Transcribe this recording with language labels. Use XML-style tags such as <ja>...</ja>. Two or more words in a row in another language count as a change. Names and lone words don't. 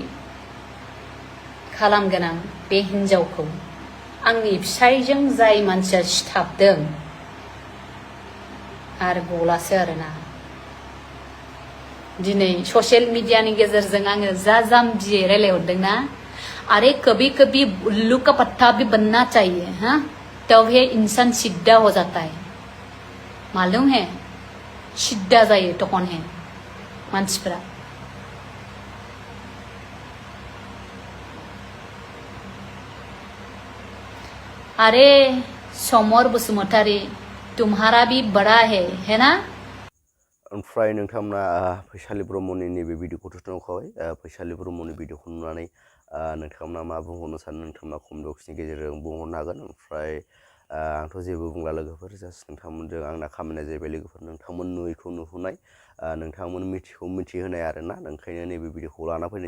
<brx>खालामगोन आं बे हिनजावखौ आंनि फिसायजों जाय मानसिया सिथाबदों आरो गलासो आरोना दिनै ससियेल मिडियानि गेजेरजों आङो जा जाम्बियै</brx> <hi>रायलायहरदोंना अरे कभी कभी उल्लू का पट्टा भी बनना चाहिए तब है इंसान सीधा हो जाता है मालूम है सीधा जायो तखन है मानसिफ्रा अरे समर बसुमतारी तुम्हारा भी बड़ा है ना</hi> <brx>ओमफ्राय नोंथांमोना फैसालि ब्रह्मनि नैबे भिडिअखौथ' नुखाबाय फैसालि ब्रह्मनि भिडिअखौ नुनानै नोंथांमोना मा बुंहरनो सानो नोंथांमोना कमेन्ट बक्सनि गेजेरजों बुंहरनो हागोन ओमफ्राय आंथ' जेबो बुंला लोगोफोर जास्ट नोंथांमोनजों आंना खामानिया जाहैबाय लोगोफोर नोंथांमोन नुयैखौ नुहोनाय नोंथांमोन मिथियैखौ मिथिहोनाय आरोना ओंखायनो नैबे भिडिअखौ लाना फैनाय</brx>